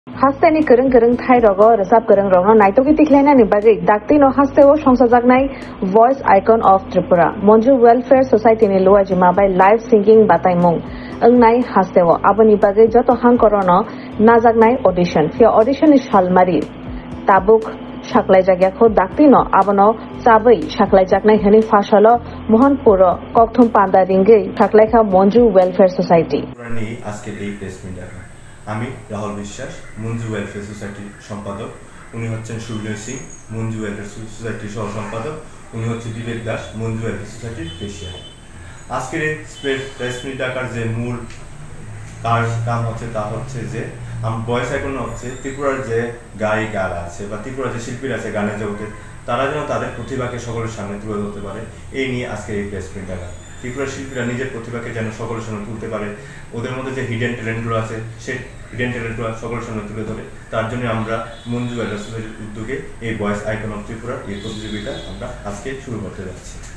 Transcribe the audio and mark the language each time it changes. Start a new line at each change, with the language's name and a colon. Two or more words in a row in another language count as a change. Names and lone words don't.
Kok Borok: Hasteni kereng thai rogo resap kereng rogo naitoki tiklaina ni bagi dakti no haste o songsajaknai voice icon of Tripura Monju Welfare Society ni luajima
English: by live singing
Kok Borok: bataimung engnai haste o aboni bagi joto hangkorono najaknai audition fia audition ni shalmari tabuk saklai jagyakho dakti no abono chabai saklai jaknai hani fasalo mohanpuro kokthum panda ringei saklaikha Monju Welfare Society
Bangla: পুরানি আজকের এই
English: press meet
Bangla: আমি রাহুল বিশ্বাস মঞ্জু ওয়েলফেয়ার সোসাইটির সম্পাদক উনি হচ্ছেন সুবিনয় সিং মঞ্জু ওয়েলফেয়ার সোসাইটির সহ সম্পাদক উনি হচ্ছে বিবেক দাস মঞ্জু ওয়েলফেয়ার সোসাইটির প্রেসিডেন্ট আজকের এই
English: press meet
Bangla: ডাকার যে মূল কাম হচ্ছে তা হচ্ছে যে ভয়েস আইকন হচ্ছে ত্রিপুরার যে গায়িকারা আছে বা ত্রিপুরার যে শিল্পীরা আছে গানের জগতে তারা যেন তাদের প্রতিভাকে সকলের সামনে তুলে ধরতে পারে এই নিয়ে আজকের এই
English: press meet
Bangla: ডাকা ত্রিপুরা শিল্পীরা নিজের প্রতিভাকে যেন সকলের সামনে তুলতে পারে ওদের মধ্যে যে
English: hidden talent
Bangla: আছে সেই
English: hidden talent
Bangla: সকলের সামনে তুলে ধরে তার জন্য আমরা মঞ্জু ওয়েলফেয়ার সোসাইটির উদ্যোগে এই ভয়েস আইকন অফ ত্রিপুরার এই প্রতিযোগিতা আমরা আজকে শুরু করতে যাচ্ছি